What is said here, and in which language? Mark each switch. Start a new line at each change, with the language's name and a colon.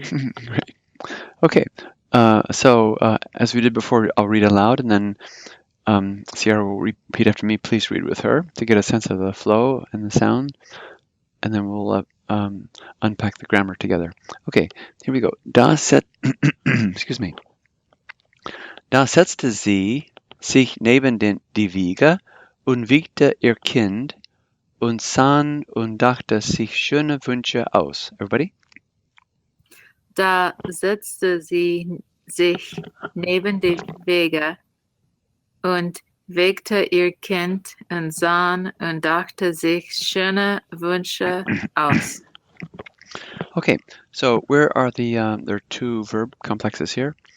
English: Great. Okay. So as we did before, I'll read aloud, and then Sierra will repeat after me. Please read with her to get a sense of the flow and the sound, and then we'll unpack the grammar together. Okay, here we go. Excuse me.
German: Da setzte sie sich neben die Wiege und wiegte ihr Kind und sann und dachte sich schöne Wünsche aus.
English: Everybody?
German: Da setzte sie sich neben die Wege und wiegte ihr Kind und sann und dachte sich schöne Wünsche aus.
English: Okay, so where are there are two verb complexes here.